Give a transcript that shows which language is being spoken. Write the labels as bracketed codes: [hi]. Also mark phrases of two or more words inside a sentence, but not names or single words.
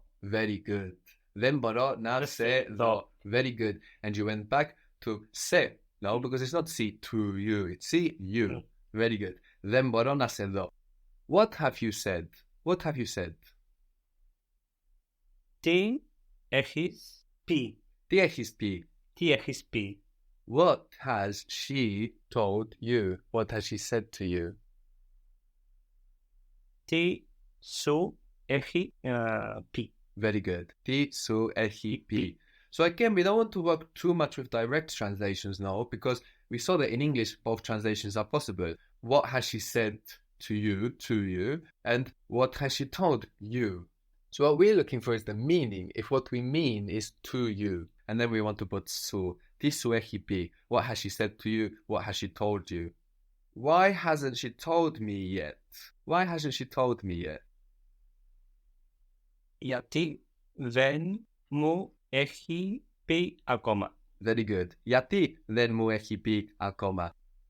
[en] Very good. [el] Δεν μπορώ να σε δω. [en] Very good. And you went back to se. No, because it's not see to you. It's see you. Very good. [el] Δεν μπορώ να σε δω. [en] What have you said? What have you said? [el] Τι έχεις πει. Τι έχεις πει? Τι έχεις πει. [en] What has she told you? What has she said to you? [el] Τι σου έχει πει. [en] Very good. [el] Τι σου έχει πει. [en] So again, we don't want to work too much with direct translations now, because we saw that in English, both translations are possible. What has she said to you, and what has she told you? So what we're looking for is the meaning, if what we mean is to you. And then we want to put su. [el] Τι σου έχει πει. [en] What has she said to you? What has she told you? Why hasn't she told me yet? Why hasn't she told me yet? [el] Γιατί δεν μου έχει πει ακόμα. [en] Very good. [el] Γιατί δεν μου έχει πει ακόμα.